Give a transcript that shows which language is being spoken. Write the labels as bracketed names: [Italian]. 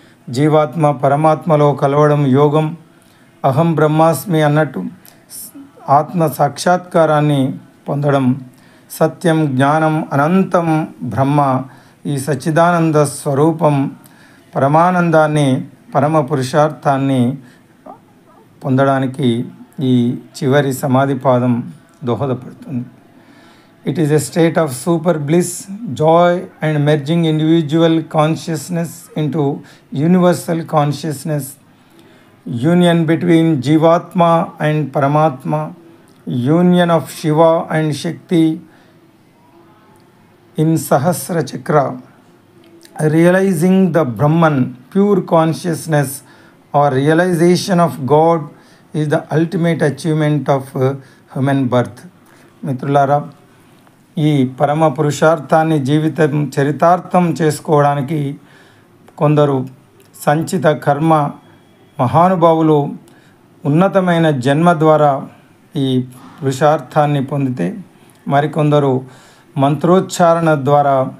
[Telugu] జీవాత్మ పరమాత్మలో కలవడం యోగం. అహం బ్రహ్మాస్మి అన్నట్టు ఆత్మ సాక్షాత్కారాన్ని పొందడం. సత్యం, జ్ఞానం, అనంతం బ్రహ్మ, ఈ సచ్చిదానంద స్వరూపం పరమానందాన్ని, పరమ పురుషార్థాన్ని పొందడానికి ఈ చివరి సమాధి పాదం దోహదపడుతుంది. [English] It is a state of super bliss, joy and merging individual consciousness into universal consciousness, union between Jivatma and Paramatma, union of Shiva and Shakti in Sahasra Chakra, realizing the Brahman, pure consciousness or realization of God is the ultimate achievement of human birth. [Telugu] మిత్రులారా, ఈ పరమ పురుషార్థాన్ని జీవితం చరితార్థం చేసుకోవడానికి కొందరు సంచిత కర్మ మహానుభావులు ఉన్నతమైన జన్మ ద్వారా ఈ పురుషార్థాన్ని పొందితే, మరికొందరు మంత్రోచ్చారణ ద్వారా,